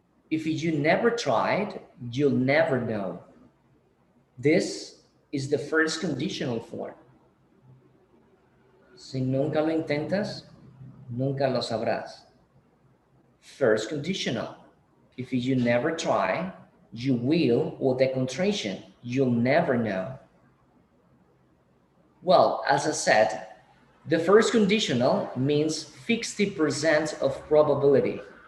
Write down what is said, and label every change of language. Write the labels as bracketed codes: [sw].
[en] If you never tried, you'll never know. This is the first conditional form. [es] Si nunca lo intentas, nunca lo sabrás. [en] First conditional. If you never try, you will, or the contraction, you'll never know. Well, as I said, the first conditional means 50% of probability.